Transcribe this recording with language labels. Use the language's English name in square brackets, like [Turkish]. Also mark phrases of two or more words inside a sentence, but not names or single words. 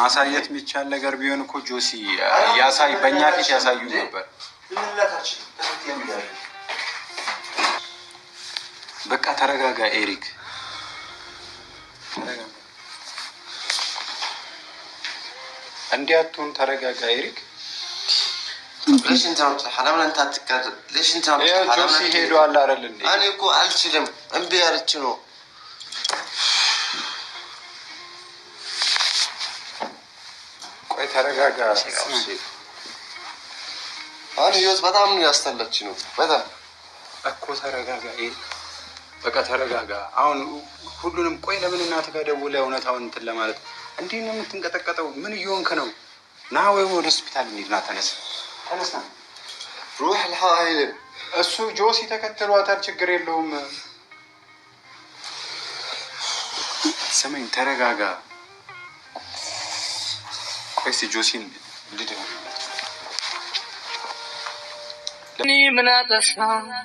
[Amharic] ማሳየት የሚቻል ነገር ቢሆን እኮ ጆሲ ያሳይ በእኛ ፊት ያሳዩ ነበር። ዝም ልላት አልችልም። በቃ ተረጋጋ ኤሪክ ተረጋጋ። እንዲያቱን ተረጋጋ ኤሪክ። [Arabic] ليش انت ما بتلحق لما انت تتكرر ليش انت ما بتلحق [Amharic] ጆሲ ሄዷል አይደል እንዴ? انا እኮ አልችልም እምቢ ያለች ነው። ቆይ ተረጋጋ። አሁን ህይወት በጣም ነው ያስተላች ነው። በጣም እኮ ተረጋጋ ኤሪክ። በቃ ተረጋጋ። አሁን ሁሉንም ቆይ ለምን እናትህ ጋር ደውለህ እውነታውን እንትን ለማለት እንዴት ነው የምትንቀጠቀጠው? ምን እየሆንክ ነው? ና ወይ ወደ ሆስፒታል እንሂድ። ና ተነስ ተነስ ና [Arabic] روح الحائل [Amharic] እሱ ጆሲ ተከትሏታል። ችግር የለውም። ስመኝ ተረጋጋ። ቆይ እስኪ ጆሲን ልደው እኔ ምን አጠፋሁ?